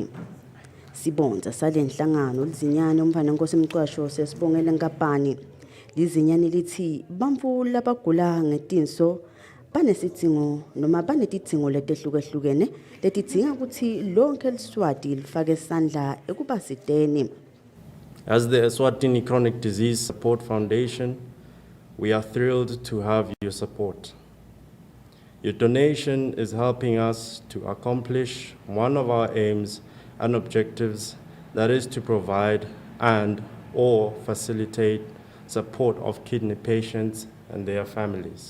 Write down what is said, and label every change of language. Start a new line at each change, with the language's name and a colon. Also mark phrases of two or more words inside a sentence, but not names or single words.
Swati: Sibonza salenhlangano lizinyane umfana Nkosi Mcwasho sesibongela nkampani. Lizinyane lithi bantfu labagula ngetinso banesidingo noma banetidingo letehlukahlukene letidinga ukuthi lonke eliswati lifake isandla ekubasideni.
English: As the Eswatini Chronic Disease Support Foundation, we are thrilled to have your support. Your donation is helping us to accomplish one of our aims and objectives, that is to provide and/or facilitate support of kidney patients and their families.